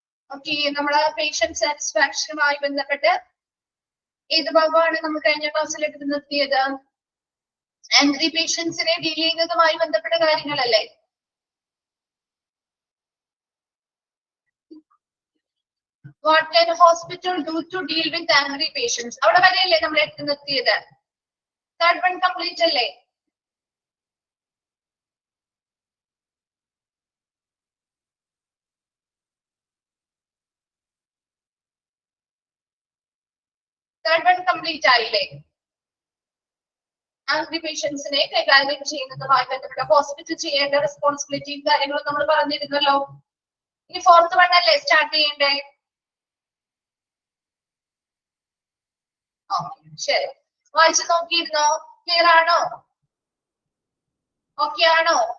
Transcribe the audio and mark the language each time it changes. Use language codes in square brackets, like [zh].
[ml] Okay, നമ്മുടെ patient satisfaction-മായി ബന്ധപ്പെട്ട് ഏത് ഭാഗമാണ് നമ്മൾ കഴിഞ്ഞ ക്ലാസ്സിൽ എടുത്ത് നിർത്തിയത്? ആംഗ്രി പേഷ്യൻസിനെ ഡീൽ ചെയ്യുന്നതുമായി ബന്ധപ്പെട്ട കാര്യങ്ങളല്ലേ? [en] What can a hospital do to deal with angry patients? [ml] അവിടെ വരെയല്ലേ നമ്മൾ എടുത്ത് നിർത്തിയത്? [en] Third one complete [ml] അല്ലേ? [en] Third one complete [ml] ആയില്ലേ? ആംഗ്രി പേഷ്യൻസിനെ കൈകാര്യം ചെയ്യുന്നതുമായി ബന്ധപ്പെട്ട ഹോസ്പിറ്റൽ ചെയ്യേണ്ട റെസ്പോൺസിബിലിറ്റിയും കാര്യങ്ങളും നമ്മൾ പറഞ്ഞിരുന്നല്ലോ. ഇനി ഫോർത്ത് വൺ അല്ലേ സ്റ്റാർട്ട് ചെയ്യണ്ടേ? ശരി, വായിച്ചു നോക്കിയിരുന്നോ? ക്ലിയർ ആണോ? ഓക്കെ ആണോ?